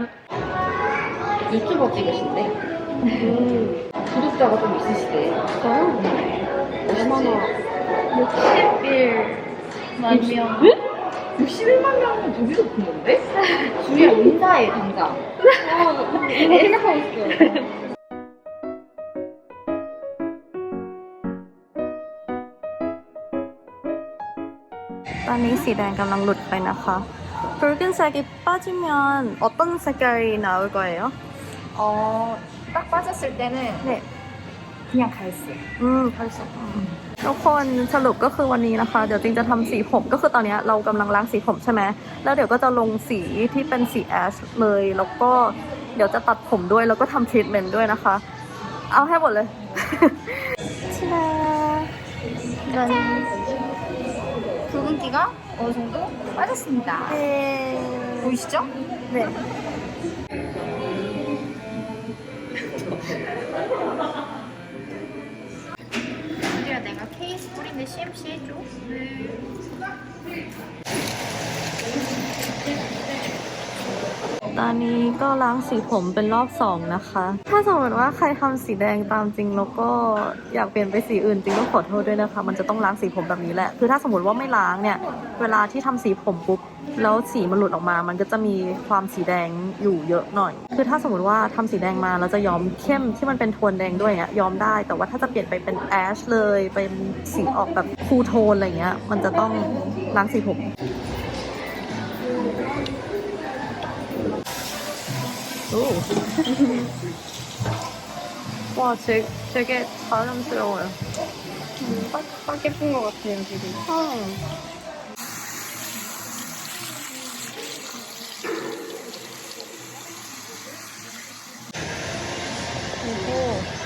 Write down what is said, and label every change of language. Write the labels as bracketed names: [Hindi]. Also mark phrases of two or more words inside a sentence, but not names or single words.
[Korean] 유튜버 찍으신데 구독자가 좀 있으시대. 얼마나? 61만 명. 61만 명은 되게 높은 건데? 주희야 인사해 당장. 이거 생각하고 있어요. [Thai] ตอนนี้สีแดงกำลังหลุดไปนะคะ [Korean] 붉은색이 빠지면 어떤 색깔이 나올 거예요? 딱 빠졌을 때는 네. 그냥 갈색. 갈색. [Thai] ทุกคนสรุปก็คือวันนี้นะคะเดี๋ยวจริงจะทำสีผมก็คือตอนนี้เรากำลังล้างสีผมใช่ไหมแล้วเดี๋ยวก็จะลงสีที่เป็นสีแอชเลยแล้วก็เดี๋ยวจะตัดผมด้วยแล้วก็ทำทรีทเมนต์ด้วยนะคะเอาให้หมดเลย ชิดา [Korean] 붉은기가 어느 정도 빠졌습니다. 네. 보이시죠? 네. 우리야 내가 케이스 뿌린데 CMC 해줘. 네. [Thai] ตอนนี้ก็ล้างสีผมเป็นรอบ2นะคะ ถ้าสมมติว่าใครทำสีแดงตามจริงแล้วก็อยากเปลี่ยนไปสีอื่นจริง ต้องขอโทษด้วยนะคะ มันจะต้องล้างสีผมแบบนี้แหละ คือถ้าสมมติว่าไม่ล้างเนี่ย เวลาที่ทำสีผมปุ๊บแล้วสีมันหลุดออกมา มันก็จะมีความสีแดงอยู่เยอะหน่อย คือถ้าสมมติว่าทำสีแดงมาแล้วจะย้อมเข้มที่มันเป็นโทนแดงด้วยเนี่ยย้อมได้ แต่ว่าถ้าจะเปลี่ยนไปเป็นแอชเลยเป็นสีออกแบบคูลโทนอะไรเงี้ย มันจะต้องล้างสีผม [Korean] 오. 와, 되게 자연스러워요. 딱 예쁜 것 같아요, 지금. 그리고